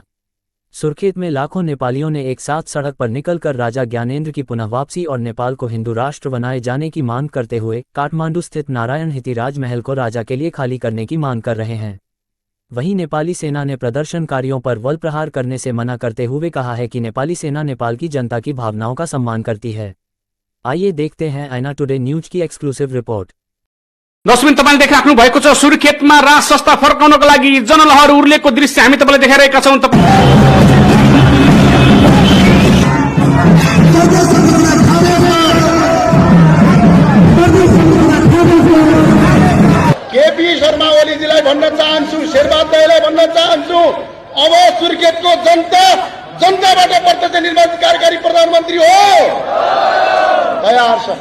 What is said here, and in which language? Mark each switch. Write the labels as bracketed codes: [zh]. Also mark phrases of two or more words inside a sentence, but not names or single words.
[hi] सुर्खेत में लाखों नेपालियों ने एक साथ सड़क पर निकलकर राजा ज्ञानेंद्र की पुनः वापसी और नेपाल को हिंदू राष्ट्र बनाए जाने की मांग करते हुए काठमांडू स्थित नारायण हिती राजमहल को राजा के लिए खाली करने की मांग कर रहे हैं। वहीं नेपाली सेना ने प्रदर्शनकारियों पर बल प्रहार करने से मना करते हुए कहा है कि नेपाली सेना नेपाल की जनता की भावनाओं का सम्मान करती है। आइए देखते हैं ऐना टुडे न्यूज की [en] exclusive report. [ne] दर्शक तपाईले देखिराख्नु भएको छ सुर्खेतमा राज संस्था फर्काउनको लागि जनलहर उर्लेको दृश्य हामी तपाईलाई देखाइरहेका छौं। केपी शर्मा ओलीजीलाई भन्न चाहन्छु, शेरबहादुर दाइलाई भन्न चाहन्छु, अब सुर्खेतको जनताबाट प्रत्यक्ष निर्वाचित कार्यकारी प्रधानमन्त्री हो तयार छ।